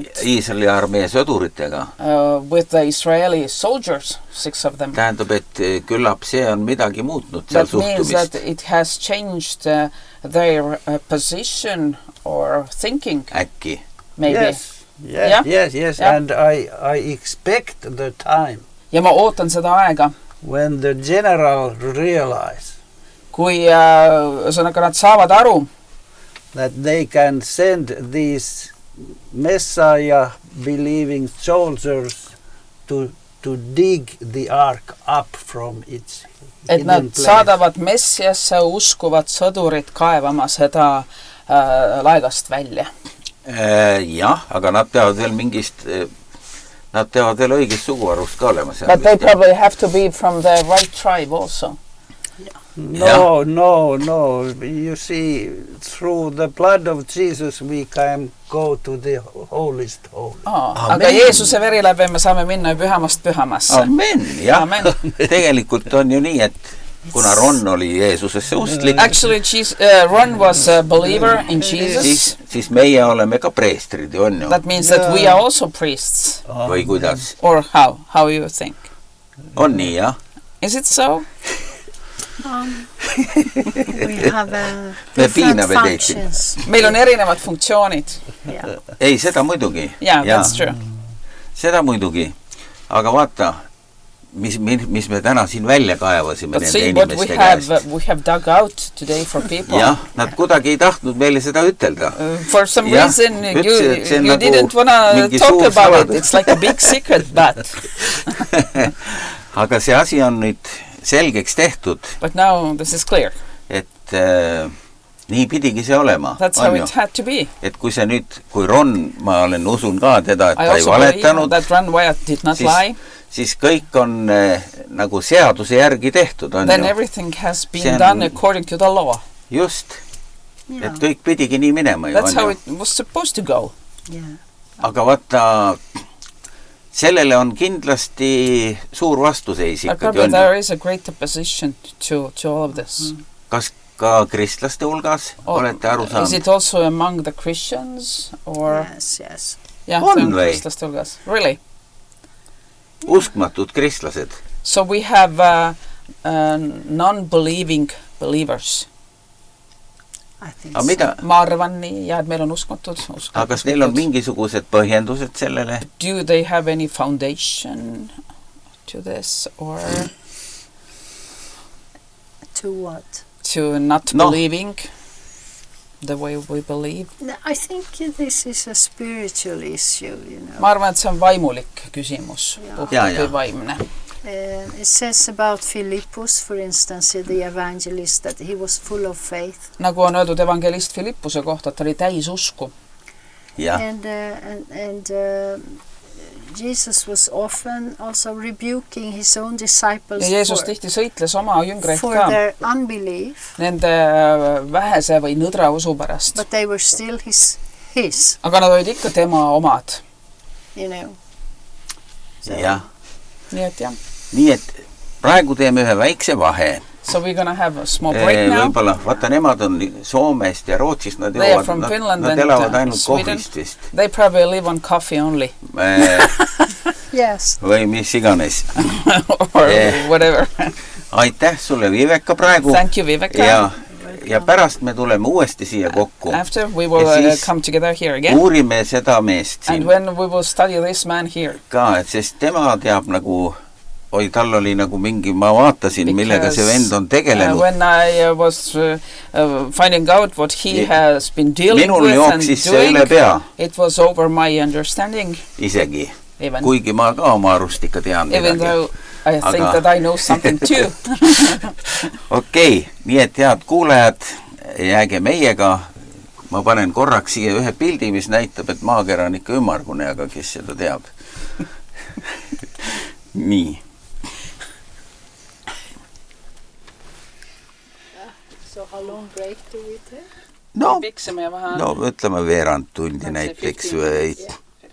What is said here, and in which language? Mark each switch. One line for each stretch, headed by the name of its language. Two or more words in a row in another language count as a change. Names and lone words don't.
Estonian: Iisraeli armee sõduritega.
English: With the Israeli soldiers, 6 of them.
Estonian: Tähendab, et küllap see on midagi muutnud seal suhtumist.
English: That means that it has changed their position or thinking.
Estonian: Äkki.
English: Maybe. Yes. And I expect the time.
Estonian: Ja ma ootan seda aega.
English: When the general realize
Estonian: kui nad saavad aru,
English: that they can send these Messiah believing soldiers to dig the ark up from its
Estonian: et nad saadavad Messiasse uskuvad sõdurid kaevama seda laegast välja. Jah, aga nad peavad veel nad peavad veel õigest suguarust ka olema.
English: But they probably have to be from the right tribe also. No. You see, through the blood of Jesus we can go to the holiest holy.
Estonian: Aga Jeesuse veri läbi me saame minna pühamast pühamasse. Amen, jah. Tegelikult on ju nii, et kuna Ron oli Jeesusesse usklik.
English: Actually, Ron was a believer in Jesus.
Estonian: Siis meie oleme ka preestrid, on ju.
English: That means that we are also priests.
Estonian: Või kuidas?
English: Or how you think?
Estonian: On nii, jah.
English: Is it so? We have different functions.
Estonian: Meil on erinevad funktsioonid. Ei, seda muidugi.
English: Yeah, that's true.
Estonian: Seda muidugi. Aga vaata, mis me täna siin välja kaevasime nende inimeste käest.
English: We have dug out today for people.
Estonian: Jah, nad kuidagi ei tahtnud meile seda ütelda.
English: For some reason you didn't want to talk about it. It's like a big secret, but...
Estonian: Aga see asi on nüüd selgeks tehtud.
English: But now this is clear.
Estonian: Et nii pidigi see olema.
English: That's how it had to be.
Estonian: Et kui see nüüd, kui Ron, ma usun ka teda, et ta ei valetanud,
English: that Ron Wyatt did not lie.
Estonian: Siis kõik on nagu seaduse järgi tehtud.
English: Then everything has been done according to the law.
Estonian: Just. Et kõik pidigi nii minema.
English: That's how it was supposed to go.
Estonian: Aga vaata, sellele on kindlasti suur vastuseis ikkagi.
English: There is a great opposition to all of this.
Estonian: Kas ka kristlaste hulgas olete aru saanud?
English: Is it also among the Christians? Or... Yes. Yeah,
Estonian: on või? Kristlaste hulgas. Really? Uskmatud kristlased.
English: So we have non-believing believers. I think
Estonian: Ma arvan nii, ja et meil on uskmatud. Aga kas neil on mingisugused põhjendused sellele?
English: Do they have any foundation to this or... To what? To not believing the way we believe. I think this is a spiritual issue, you know.
Estonian: Ma arvan, et see on vaimulik küsimus. Vaimne.
English: It says about Philippus, for instance, the evangelist, that he was full of faith.
Estonian: Nagu on öeldud evangelist Philippuse kohta, et ta oli täis usku.
English: And Jesus was often also rebuking his own disciples for their unbelief.
Estonian: Nende vähese või nõdra usu pärast.
English: But they were still his.
Estonian: Aga nad olid ikka tema omad.
English: You know.
Estonian: Ja. Nii et praegu teeme ühe väikse vahe.
English: So we're going to have a small break now.
Estonian: Võibolla, vaata, nemad on Soomest ja Rootsist, nad elavad ainult kohvist vist.
English: They probably live on coffee only. Yes.
Estonian: Või mis iganes.
English: Or whatever.
Estonian: Aitäh sulle, Viveka, praegu.
English: Thank you, Viveka.
Estonian: Ja pärast me tuleme uuesti siia kokku.
English: After we will come together here again.
Estonian: Uurime seda meest siin.
English: And when we will study this man here.
Estonian: Ka, et sest tema teab nagu... tal oli nagu mingi, ma vaatasin, millega see vend on tegelenud.
English: When I was finding out what he has been dealing with and doing, it was over my understanding.
Estonian: Isegi. Kuigi ma ka oma arust ikka tean midagi.
English: Even though I think that I know something too.
Estonian: Okei, nii et head kuulajad, jääge meiega. Ma panen korraks siia ühe pildi, mis näitab, et maakera on ikka ümmargune, aga kes seda teab. Nii.
English: So how long break do we take?
Estonian: No, ütleme veerand tundi näiteks või